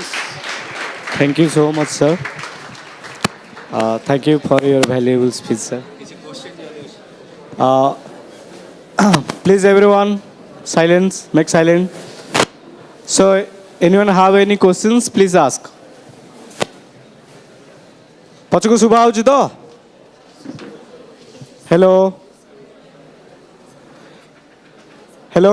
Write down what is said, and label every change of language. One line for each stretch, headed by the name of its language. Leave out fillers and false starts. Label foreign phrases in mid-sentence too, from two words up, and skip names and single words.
English: Thank you so much, sir. Thank you for your valuable speech, sir. Uh, Please, everyone, silence, make silent. So, anyone have any questions? Please ask.
Odia: ପଛକୁ ଶୁଭା ହଉଛି ତ?
English: Hello. Hello.